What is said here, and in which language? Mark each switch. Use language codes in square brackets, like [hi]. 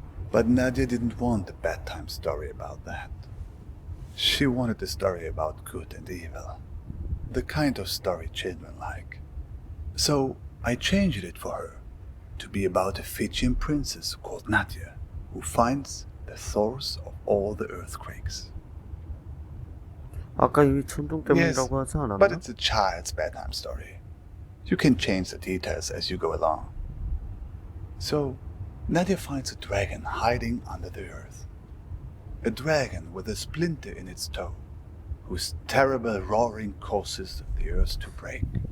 [en] But Nadia didn't want a bedtime story about that. She wanted a story about good and evil, the kind of story children like. So I changed it for her to be about a Fijian princess called Nadia, who finds the source of all the earthquakes. [ko] 아까 이 천둥 때문이라고 하지 않았나? [en] But it's a child's bedtime story. You can change the details as you go along. So, Nadia finds a dragon hiding under the earth. A dragon with a splinter in its toe, whose terrible roaring causes the earth to break.